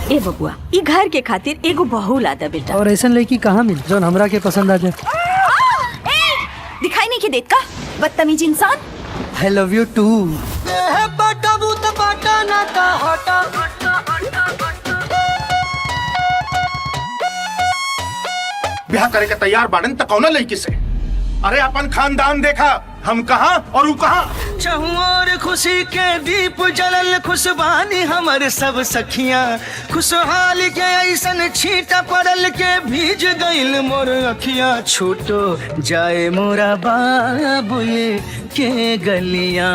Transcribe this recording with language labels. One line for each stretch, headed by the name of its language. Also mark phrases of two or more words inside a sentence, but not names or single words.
Bhojpuri: ए बबुआ, ई घर के खातिर एगो बहू ला दे बेटा। और ऐसा लड़की कहाँ मिली जो हमरा के पसंद आ जाए? दिखाई नहीं के देत का बदतमीज इंसान।
English: I love you too।
Bhojpuri: ब्याह करे के तैयार बाड़न त कौन लड़की से? अरे अपन खानदान देखा, हम कहाँ और वो कहाँ। चहुओर खुशी के दीप जलल खुशबानी हमर सब सखियां, खुशहाल के ऐसन छींटा पड़ल के भीज गइल मोर अखियां, छूटो जाए मोरा बाबुए के गलियां।